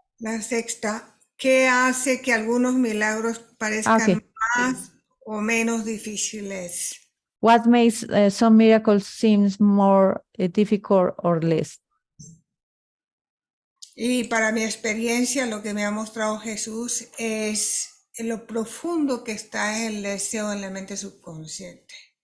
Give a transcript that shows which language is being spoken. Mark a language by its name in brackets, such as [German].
[Spanish] La sexta, ¿qué hace que algunos milagros parezcan [English] Okay. [Spanish] más o menos difíciles? [English] What makes some miracles seems more difficult or less? [Spanish] Y para mi experiencia, lo que me ha mostrado Jesús es en lo profundo que está el deseo en la mente subconsciente.